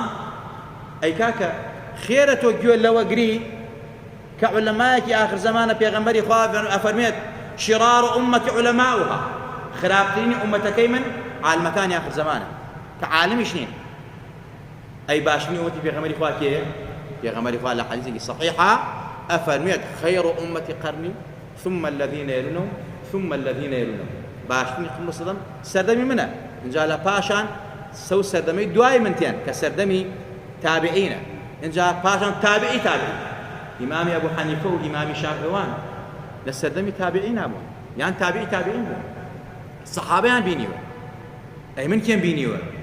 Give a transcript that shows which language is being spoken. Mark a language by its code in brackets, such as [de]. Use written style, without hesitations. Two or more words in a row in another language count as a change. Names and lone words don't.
[ckb] ئەی کاکە خێرە تۆ گوێ لەوە گری کە عولەمایەکی ئاخر زەمانە پێغەمبەری خوا ئەفەرمێت [ar] شرار ئومەتی عولەماؤها، [ckb] خراپترینی ئومەتەکەی من عالمەکانی ئاخر زەمانە کە عالمیش نین. ئەی باشترینی ئومەتی پێغەمبەری خوا کێیە؟ پێغەمبەری خوا لە حەدیثێکی صەحیحە ئەفەرمێت [ar] خەیڕ ئومەتی قەرنی ثم الذين يلونهم [ckb] ثم الذين يلونهم. باشترینی قومە سەدەم سەردەمی منە، اینجا لە پاشان سەو سەردەمەی دوای منتیان کە سەردەمی تابعینە، اینجا پاشان تابعی تابعی. ئیمامی ئەبوو حەنیفە و ئیمامی شافعیوان لە سەردەمی تابعین هەبوون، یان تابعی تابعین بوون. سەحابەیان بینیوە، ئەی من کێم بینیوە؟